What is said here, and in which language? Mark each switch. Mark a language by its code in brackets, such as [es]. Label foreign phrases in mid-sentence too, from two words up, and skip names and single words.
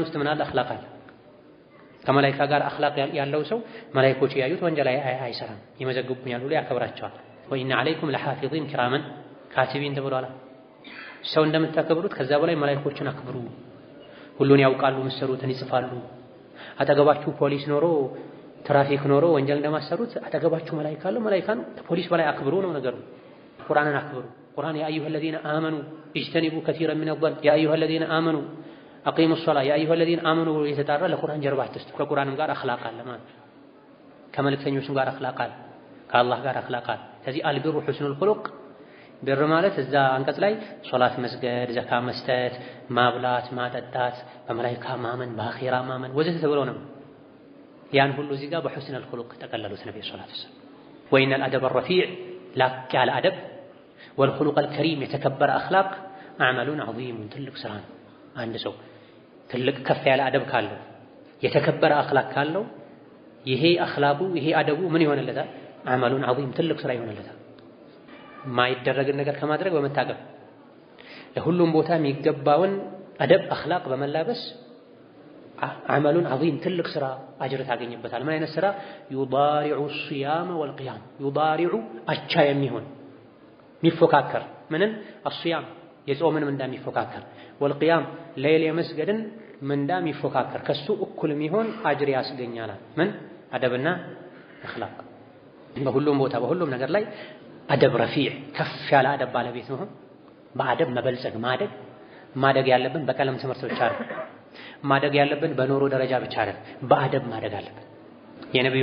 [am] ውስጥ ምን አለ አኽላቅ አለ ከመላኢካ ጋር አኽላቅ ያለው ሰው መላኢኮች ያዩት ወንጀል አይሰራም ይመዘግቡኛል ብሎ ያከብራቸዋል [ar] وإن عليكم لحافظين كراما كاتبين [am] ተብሏል ሰው እንደምታከብሩት ከዛ በላይ መላኢኮችን አክብሩ ሁሉን ያውቃሉ መስሩትን ይጽፋሉ አጠገባችሁ ፖሊስ ኖሮ ትራፊክ ኖሮ ወንጀል እንደማሰሩት አጠገባችሁ መላኢካ አለ መላኢካን ፖሊስ በላይ አክብሩ ነው ነገሩ ቁርአንን አክብሩ ቁርአን [ar] يا أيها الذين آمنوا اجتنبوا كثيرا من الظن يا ايها الذين آمنوا أقيموا الصلاة يا أيها الذين آمنوا [am] የተጣራ ለቁርአን ጀርባ አትስጡ ከቁርአንም ጋር አኽላቅ አለ ማለት ከመልእክተኞችም ጋር አኽላቅ አለ ከአላህ ጋር አኽላቅ አለ ስለዚህ [ar] البر حسن [am] ኹሉቅ ብር ማለት እዛ አንቀጽ ላይ ሶላት መስገድ ዘካ መስጠት ማብላት ማጠጣት በመላኢካ ማመን በአኺራ ማመን ወዘተ ተብሎ ነው ያን ሁሉ እዚህ ጋር በሁስኑል ኹሉቅ ተቀለሉት ነብዩ [ar] صلى الله عليه وسلم [am] ወኢነ [ar] الأدب الرفيع [am] ላቅ ያለ አደብ [ar] والخلق الكريم [am] የተከበረ አኽላቅ [ar] عمل عظيم [am] ትልቅ ስራ ነው አንድ ሰው ትልቅ ከፍ ያለ አደብ ካለው የተከበረ አኽላቅ ካለው ይሄ አኽላቁ ይሄ አደቡ ምን ይሆንለታል [ar] عمل عظيم [am] ትልቅ ስራ ይሆንለታል ማይደረግን ነገር ከማድረግ በመታቀብ ለሁሉም ቦታ የሚገባውን አደብ አኽላቅ በመላበስ [ar] عمل عظيم [am] ትልቅ ስራ አጅር ታገኝበታል ምን አይነት ስራ [ar] يضارع الصيام والقيام يضارع [am] አቻ የሚሆን ሚፎካከር ምንን الصيام የጾምን ምንዳ የሚፎካከር والقيام ሌሊት የመስገድን ምንዳ የሚፎካከር ከሱ እኩል የሚሆን አጅር ያስገኛል ምን አደብና አኽላቅ በሁሉም ቦታ በሁሉም ነገር ላይ [ar] أدب رفيع [am] ከፍ ያለ አደብ ባለቤት ነው በአደብ መበልጸግ ማደግ ያለብን በቀለም ትምህርት ብቻ አይደለም ማደግ ያለብን በኖሮ ደረጃ ብቻ አይደለም በአደብ ማደግ አለብን የነብዩ